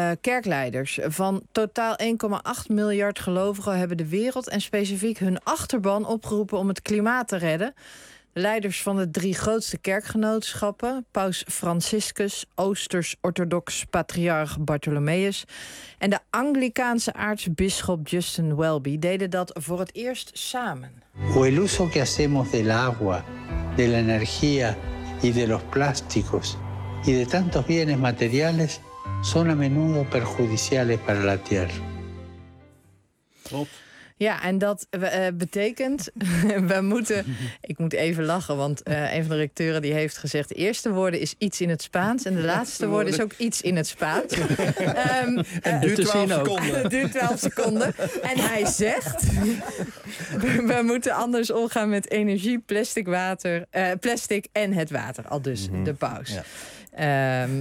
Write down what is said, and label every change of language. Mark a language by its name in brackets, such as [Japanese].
[Dutch] Kerkleiders van totaal 1,8 miljard gelovigen hebben de wereld en specifiek hun achterban opgeroepen om het klimaat te redden. Leiders van de drie grootste kerkgenootschappen, Paus Franciscus, Oosters-Orthodox Patriarch Bartholomeus en de Anglicaanse aartsbisschop Justin Welby, deden dat voor het eerst samen. [Spanish] Hoe el uso que hacemos del agua, de la energía y de los plásticos y de tantos bienes materiales son a menudo perjudiciales para la tierra. [Dutch] Klopt. Ja, en dat betekent, ik moet even lachen, want een van de rectoren die heeft gezegd, de eerste woorden is iets in het Spaans en de laatste woorden is ook iets in het Spaans. duurt 12 seconden. En hij zegt, we moeten anders omgaan met energie, plastic, water, plastic en het water, al dus de paus. Ja.